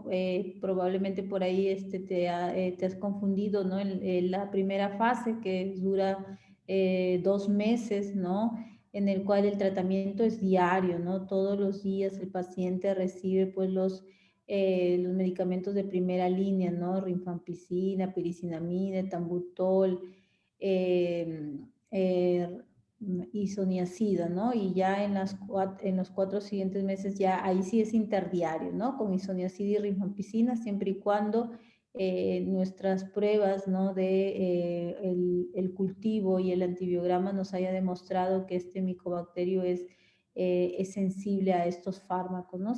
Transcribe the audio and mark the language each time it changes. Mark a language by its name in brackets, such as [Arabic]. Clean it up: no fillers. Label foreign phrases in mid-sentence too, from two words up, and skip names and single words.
[Spanish] Probablemente por ahí te has confundido, ¿no? En la primera fase que dura 2 meses, ¿no?, en el cual el tratamiento es diario, ¿no? Todos los días el paciente recibe pues los medicamentos de primera línea, ¿no? Rifampicina, piricinamida, tambutol, isoniazida, ¿no? Y ya en los 4 siguientes meses ya ahí sí es interdiario, ¿no? Con isoniazida y rifampicina, siempre y cuando nuestras pruebas, ¿no? De el cultivo y el antibiograma nos haya demostrado que este micobacterio es sensible a estos fármacos, ¿no?